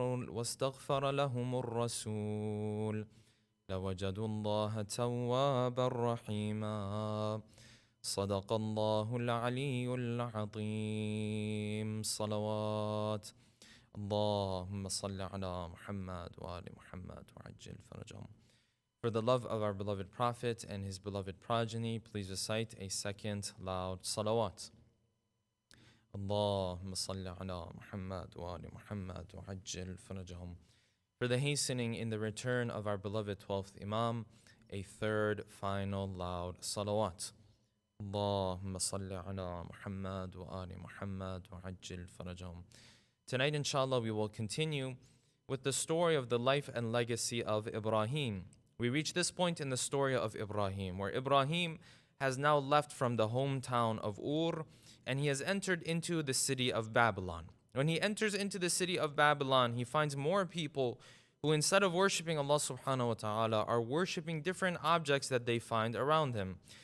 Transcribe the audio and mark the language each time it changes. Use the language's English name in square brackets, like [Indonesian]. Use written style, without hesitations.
[Arabic] واستغفر لهم الرسول لوجدوا الله توابا رحيما صدق الله العلي العظيم صلوات اللهم صل على محمد وآل محمد وعجل فرجهم. [English] For the love of our beloved Prophet and his beloved progeny, please recite a second loud salawat. [Arabic] اللهم صل على محمد وآل محمد وعجل فرجهم. [English] For the hastening in the return of our beloved 12th Imam, a third final loud salawat. [Arabic] اللهم صل على محمد وآل محمد وعجل فرجهم. [English] Tonight, inshallah, we will continue with the story of the life and legacy of Ibrahim. We reach this point in the story of Ibrahim, where Ibrahim has now left from the hometown of Ur, and he has entered into the city of Babylon. When he enters into the city of Babylon, he finds more people who, instead of worshiping Allah subhanahu wa ta'ala, are worshiping different objects that they find around him.